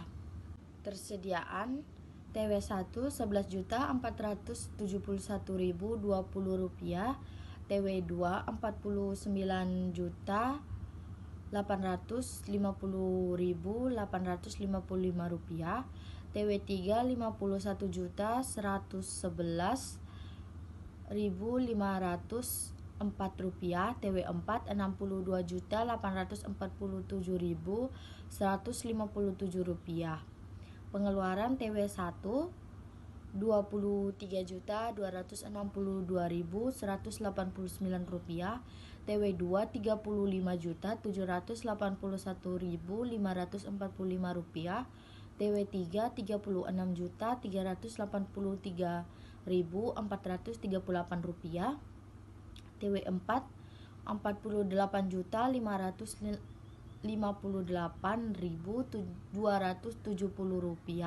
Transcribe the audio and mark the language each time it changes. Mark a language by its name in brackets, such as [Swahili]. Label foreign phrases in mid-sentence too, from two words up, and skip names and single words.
[Indonesian] Tersediaan TW1 Rp11.471.020, TW2 Rp49.850.855, TW3 Rp51.111.504, TW4 Rp62.847.157. Pengeluaran TW1 Rp1.400.000, 1 juta 111.000 rupiah. Pengeluaran TW2 Rp1.400.000, 1 juta 111.000 rupiah. Pengeluaran TW3 Rp1.400.000, 1 juta 111.000 rupiah. Pengeluaran TW1 Rp23.262.189 rupiah, TW2 Rp35.781.545 rupiah, TW3 Rp36.383.438 rupiah, TW4 Rp48.558.270 rupiah.